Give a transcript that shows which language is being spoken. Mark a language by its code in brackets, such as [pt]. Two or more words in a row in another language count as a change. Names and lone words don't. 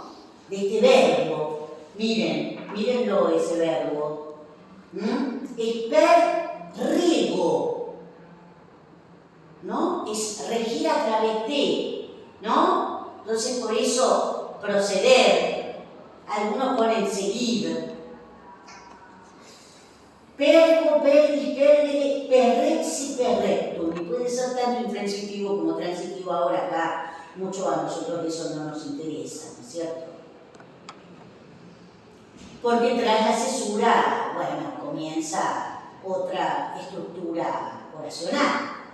[es] De este verbo. Mírenlo ese verbo. El perrego, ¿no? Es regir a través de, ¿no? Entonces por eso proceder. Algunos ponen seguir. [la] Pergo, perdis, perdere, perrexi, perrectum. [es] Y puede ser tanto intransitivo como transitivo ahora acá. Mucho a nosotros eso no nos interesa, ¿no es cierto? Porque tras la cesura, bueno, comienza otra estructura oracional.